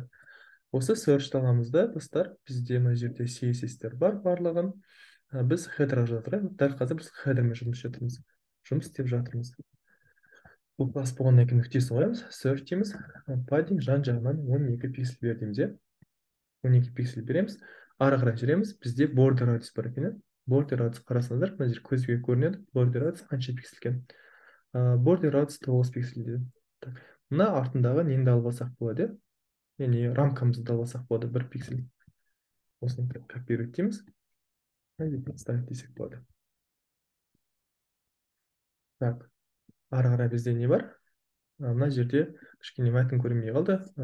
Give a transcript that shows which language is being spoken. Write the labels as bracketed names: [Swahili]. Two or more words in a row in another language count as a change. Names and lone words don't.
[Kazakh] Осы search аламыз да, достар, бізде мына жерде CSS-тер бар барлығын. Біз хедер жатырмыз. Дәл қазір біз хедермен жұмыс істеп жатырмыз. Бұл класс болғаннан кейін нүктесін қоямыз, search дейміз, padding жан-жағынан 12 пиксель бер дейміз, иә. 12 пиксель береміз, ары қарай жүреміз. Бізде [English] border radius [Kazakh] бар екен. [English] Border radius [Kazakh] қарасаңыздар, мына жер көзге көрінеді. [English] Border radius [Kazakh] қанша пиксель екен? [English] Border radius [Kazakh] 9 пиксель дейді. Так, мына артындағы нені алып алсақ болады, яғни рамкамызды алып алсақ болады, 1 пиксель. Осыны копировать дейміз. Подставить десек болады. Так, ары қарай бізде не бар? Мына жерде кішкене мәтін көрінбей қалды.